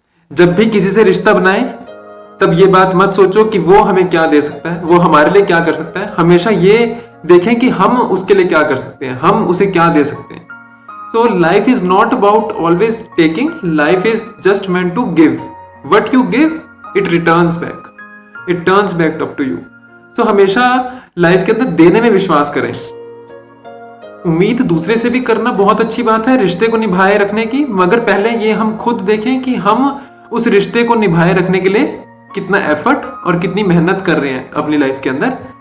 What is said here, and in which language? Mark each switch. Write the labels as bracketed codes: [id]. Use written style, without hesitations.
[hi] जब भी किसी से रिश्ता बनाए तब ये बात मत सोचो कि वो हमें क्या दे सकता है, वो हमारे लिए क्या कर सकता है. हमेशा ये देखें कि हम उसके लिए क्या कर सकते हैं, हम उसे क्या दे सकते हैं. [en] So life is not about always taking, life is just meant to give. What you give, it returns back. It turns back up to you. [hi] So हमेशा लाइफ के अंदर देने में विश्वास करें. उम्मीद दूसरे से भी करना बहुत अच्छी बात है रिश्ते को निभाए रखने की, मगर पहले ये हम खुद देखें कि हम उस रिश्ते को निभाए रखने के लिए कितना एफर्ट और कितनी मेहनत कर रहे हैं अपनी लाइफ के अंदर.